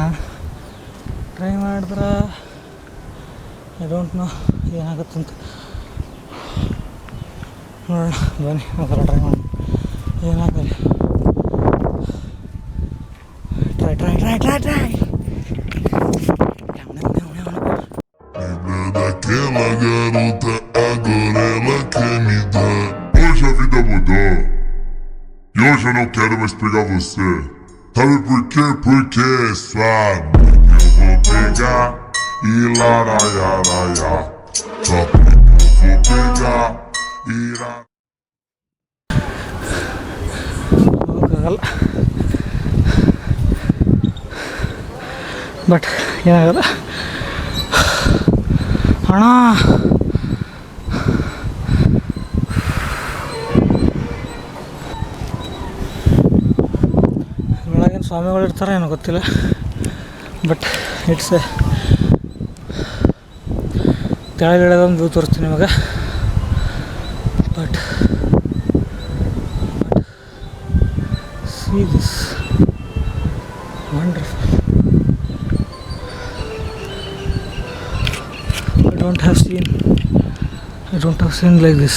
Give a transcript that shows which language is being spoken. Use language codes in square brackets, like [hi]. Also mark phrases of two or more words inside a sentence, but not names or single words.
[kn] ಟ್ರೈ ಮಾಡಿದ್ರೆ [en] I don't know [kn] ಏನಾಗುತ್ತಂತ ನೋಡೋಣ ಬನ್ನಿ. ಒಂದ್ಸಲ ಟ್ರೈ ಮಾಡಿ ಏನಾಗಲಿ. [en] try try try try try [pt] Daquela garota, agora ela quer me dar. Hoje a vida mudou. E hoje eu não quero mais pegar você. Sabe por quê? Porque sua amiga eu vou pegar. E laraiaraia. Sua prima eu vou pegar. E lá. [kn] ಹೋಗಲ್ಲ ಬಟ್ ಏನಾಗಲ್ಲ ಅಣ್ಣ. ಒಳಗೇನು ಸ್ವಾಮಿಗಳು ಇರ್ತಾರೆ ಏನೋ ಗೊತ್ತಿಲ್ಲ, [en] but it's [kn] ಕೆಳಗಿಡದೊಂದು ವ್ಯೂ ತೋರಿಸ್ತೀನಿ ನಿಮಗೆ. [en] ಬಟ್ see this wonderful. I don't have seen like this.